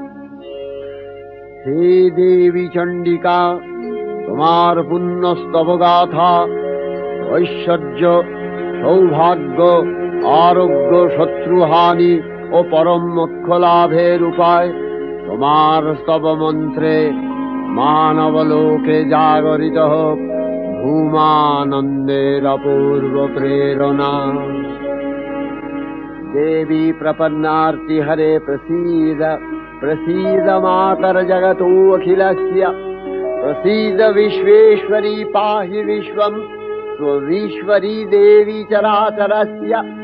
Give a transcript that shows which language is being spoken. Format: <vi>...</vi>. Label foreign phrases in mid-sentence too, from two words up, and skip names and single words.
<bn>হে দেবী চণ্ডিকা, তোমার পুণ্যস্তবগাথা ঐশ্বর্য সৌভাগ্য আরোগ্য শত্রুহানি ও পরম মোক্ষ লাভের উপায় তোমার স্তব মন্ত্রে মানবলোকে জাগরিত হোক। ভূমানন্দের অপূর্ব প্রেরণা।</bn> <sa>देवी प्रपन्नार्ति हरे प्रसीद प्रसीद मातर जगतोऽखिलस्य। प्रसीद विश्वेश्वरी पाहि विश्वम् स्वविश्वरी देवी चराचरस्य।</sa>